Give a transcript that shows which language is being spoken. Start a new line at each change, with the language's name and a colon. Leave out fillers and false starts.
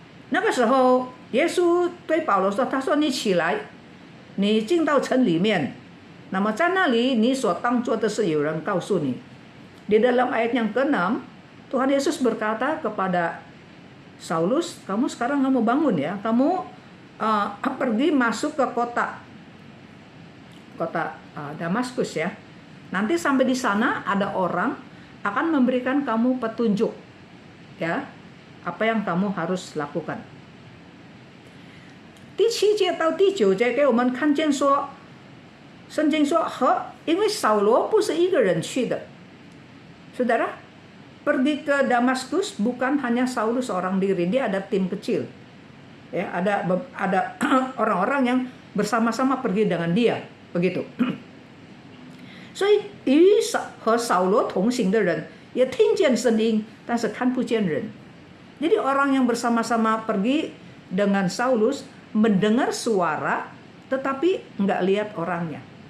Chinese: 那个时候，耶稣对保罗说：“他说你起来，你进到城里面，那么在那里你所当做的事有人告诉你。”
Indonesian: Di dalam ayat yang ke-6, Tuhan Yesus berkata kepada Saulus, kamu sekarang kamu bangun ya, kamu pergi masuk ke kota Damaskus ya. Nanti sampai di sana ada orang akan memberikan kamu petunjuk ya. Apa yang kamu harus lakukan.
Chinese: 第7节到第9节给我们看见说，圣经说因为扫罗不是一个人去的，
Indonesian: saudara, pergi ke Damaskus bukan hanya Saulus seorang diri, dia ada tim kecil. Ya, ada orang-orang yang bersama-sama pergi dengan dia, begitu.
Chinese: 所以和扫罗同行的人也听见声音，但是看不见人。
Indonesian: Jadi orang yang bersama-sama pergi dengan Saulus mendengar suara, tetapi nggak lihat orangnya.